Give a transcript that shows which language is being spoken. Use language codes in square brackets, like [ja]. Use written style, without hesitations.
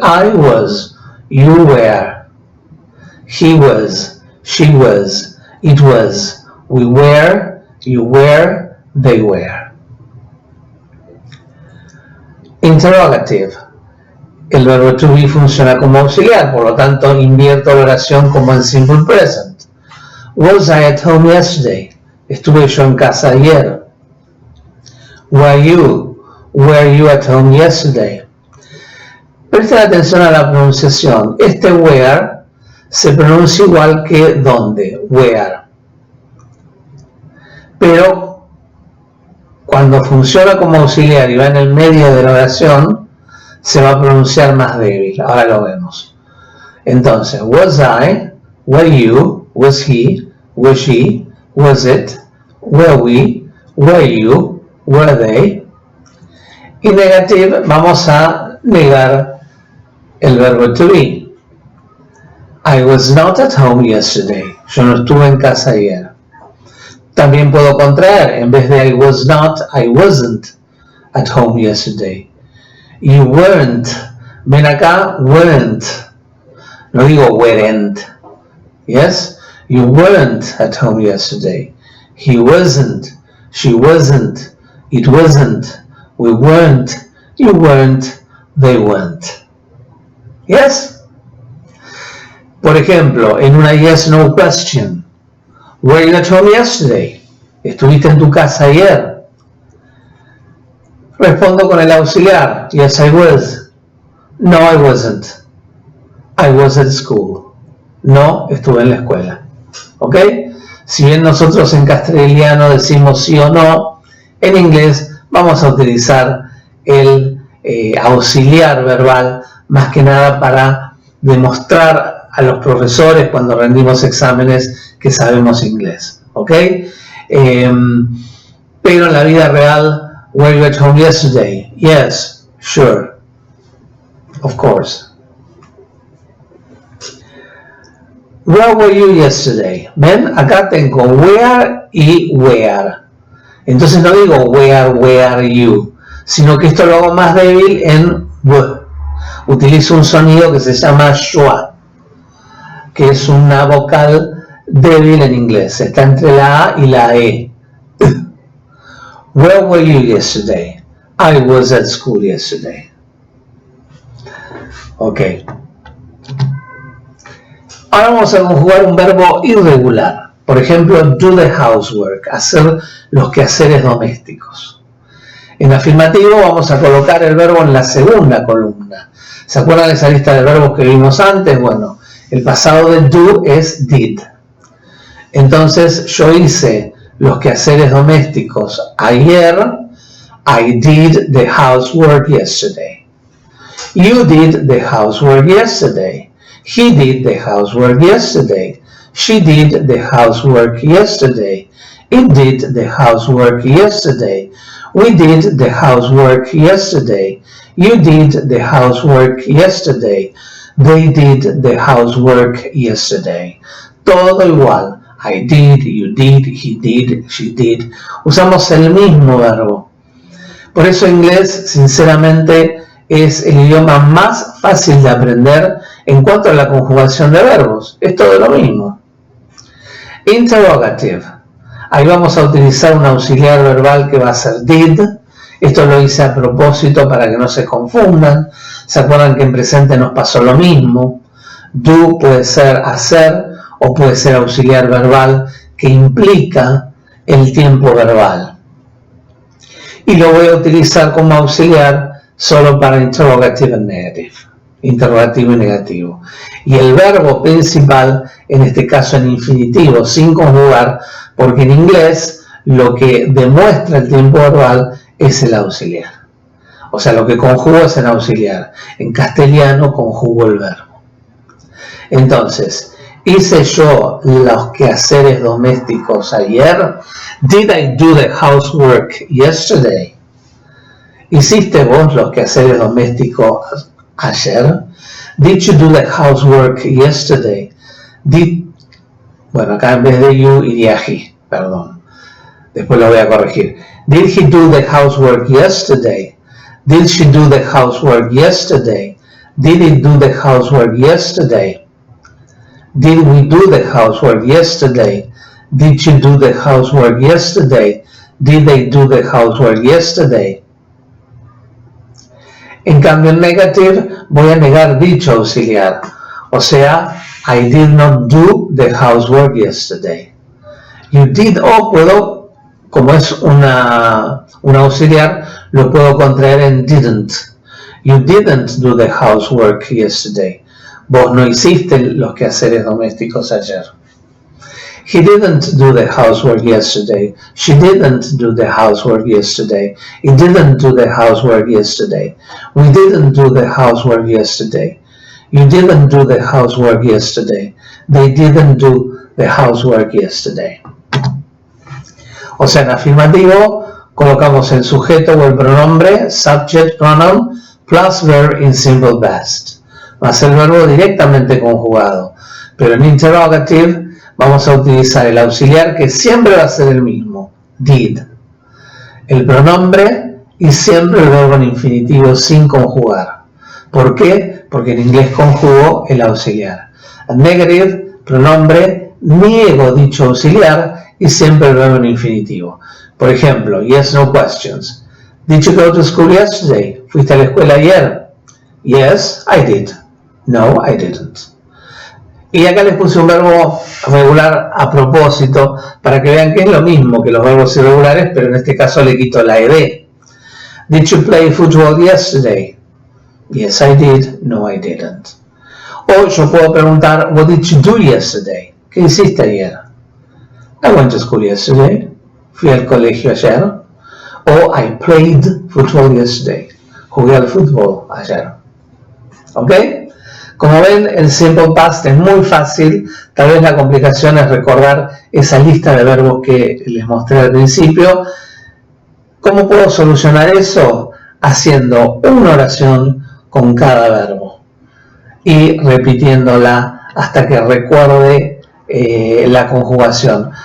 [en] I was, you were, he was, she was, it was, we were, you were, they were. Interrogative. [es] El verbo to be funciona como auxiliar, por lo tanto invierto la oración como en simple present. [en] Was I at home yesterday? [es] Estuve yo en casa ayer. [en] Were you at home yesterday? [es] Presten atención a la pronunciación. Este were se pronuncia igual que donde, where. Pero cuando funciona como auxiliar y va en el medio de la oración, se va a pronunciar más débil. Ahora lo vemos. Entonces, [en] was I, were you, was he, was she, was it, were we, were you, were they. [es] Y negative, vamos a negar el verbo to be. [en] I was not at home yesterday. [es] Yo no estuve en casa ayer. También puedo contraer. En vez de [en] I was not, I wasn't at home yesterday. You weren't. [es] Ven acá, [en] weren't. [es] No digo [en] weren't. Yes? You weren't at home yesterday. He wasn't. She wasn't. It wasn't. We weren't. You weren't. They weren't. Yes? [es] Por ejemplo, en una yes-no question. [en] Were you at home yesterday? [es] ¿Estuviste en tu casa ayer? Respondo con el auxiliar. [en] Yes, I was. No, I wasn't. I was at school. [es] No, estuve en la escuela. ¿Ok? Si bien nosotros en castellano decimos sí o no, en inglés vamos a utilizar el auxiliar verbal más que nada para demostrar a los profesores cuando rendimos exámenes que sabemos inglés. ¿Ok? Pero en la vida real, [en] were you at home yesterday? Yes, sure, of course. Where were you yesterday? [es] ¿Ven? Acá tengo where y where. Entonces no digo [en] where were you, [es] sino que esto lo hago más débil en w. Utilizo un sonido que se llama schwa, que es una vocal débil en inglés. Está entre la A y la E. [en] Where were you yesterday? I was at school yesterday. Ok. [es] Ahora vamos a conjugar un verbo irregular. Por ejemplo, [en] do the housework, [es] hacer los quehaceres domésticos. En afirmativo vamos a colocar el verbo en la segunda columna. ¿Se acuerdan de esa lista de verbos que vimos antes? Bueno, el pasado de do es did. Entonces yo hice los quehaceres domésticos ayer. [en] I did the housework yesterday. You did the housework yesterday. He did the housework yesterday. She did the housework yesterday. It did the housework yesterday. We did the housework yesterday. You did the housework yesterday. They did the housework yesterday. [es] Todo igual. [en] I did, you did, he did, she did. [es] Usamos el mismo verbo. Por eso inglés, sinceramente, es el idioma más fácil de aprender en cuanto a la conjugación de verbos. Es todo lo mismo. Interrogative. Ahí vamos a utilizar un auxiliar verbal que va a ser did. Esto lo hice a propósito para que no se confundan. ¿Se acuerdan que en presente nos pasó lo mismo? Do puede ser hacer o puede ser auxiliar verbal que implica el tiempo verbal. Y lo voy a utilizar como auxiliar solo para [en] interrogative and negative. [es] Interrogativo y negativo. Y el verbo principal, en este caso en infinitivo, sin conjugar, porque en inglés lo que demuestra el tiempo verbal es el auxiliar. O sea, lo que conjugo es en auxiliar. En castellano conjugo el verbo. Entonces, ¿hice yo los quehaceres domésticos ayer? [en] Did I do the housework yesterday? [es] ¿Hiciste vos los quehaceres domésticos ayer? [en] Did you do the housework yesterday? [es] Bueno, acá en vez de you iría he, perdón. Después lo voy a corregir. [en] Did he do the housework yesterday? Did she do the housework yesterday? Did he do the housework yesterday? Did we do the housework yesterday? Did you do the housework yesterday? Did they do the housework yesterday? [es] En cambio, en negative voy a negar dicho auxiliar. O sea, [en] I did not do the housework yesterday. You did, [es] o puedo, como es un auxiliar, lo puedo contraer en didn't. [en] You didn't do the housework yesterday. [es] Vos no hiciste los quehaceres domésticos ayer. [en] He didn't do the housework yesterday. She didn't do the housework yesterday. He didn't do the housework yesterday. We didn't do the housework yesterday. You didn't do the housework yesterday. They didn't do the housework yesterday. [es] O sea, en afirmativo colocamos el sujeto o el pronombre, [en] subject pronoun, plus verb in simple past, [es] más el verbo directamente conjugado. Pero en interrogative vamos a utilizar el auxiliar que siempre va a ser el mismo, did, el pronombre y siempre el verbo en infinitivo sin conjugar. ¿Por qué? Porque en inglés conjugo el auxiliar. En negative, pronombre, niego dicho auxiliar y siempre el verbo en infinitivo. Por ejemplo, yes, no questions. [en] Did you go to school yesterday? [es] ¿Fuiste a la escuela ayer? [en] Yes, I did. No, I didn't. [es] Y acá les puse un verbo regular a propósito para que vean que es lo mismo que los verbos irregulares, pero en este caso le quito la ed. [en] Did you play football yesterday? Yes, I did. No, I didn't. [es] O yo puedo preguntar, [en] what did you do yesterday? [es] ¿Qué hiciste ayer? [en] I went to school yesterday. [es] Fui al colegio ayer. O [en] I played football yesterday. [es] Jugué al fútbol ayer. ¿Ok? Como ven, el simple past es muy fácil. Tal vez la complicación es recordar esa lista de verbos que les mostré al principio. ¿Cómo puedo solucionar eso? Haciendo una oración con cada verbo y repitiéndola hasta que recuerde la conjugación.